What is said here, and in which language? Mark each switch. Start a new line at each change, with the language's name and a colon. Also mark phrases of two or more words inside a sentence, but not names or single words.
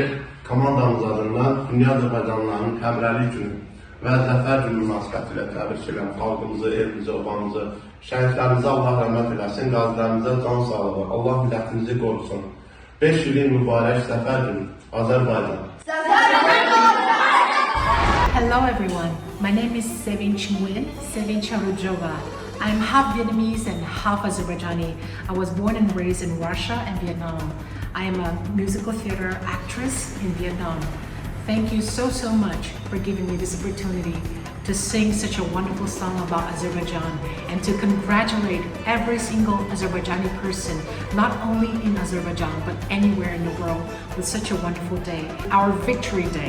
Azerbaijani: Komandamız adından dünya Azərbaycanlıların Həmrəylik günü və Zəfər günü münasibətilə təbrik edirəm xalqımızı, elimizi, obamızı, şəhidlərimizə Allah rəhmət eləsin, qazilərimizə can sağlığı, Allah millətimizi qorusun. 5 ilin mübarək Zəfər günü, Azərbaycan.
English: Hello everyone, my name is Sevinç Nguyen, Sevinç Arujova. I'm half Vietnamese and half Azerbaijani. I was born and raised in Russia and Vietnam. I am a musical theater actress in Vietnam. Thank you so much for giving me this opportunity to sing such a wonderful song about Azerbaijan and to congratulate every single Azerbaijani person, not only in Azerbaijan but anywhere in the world with such a wonderful day, our Victory Day.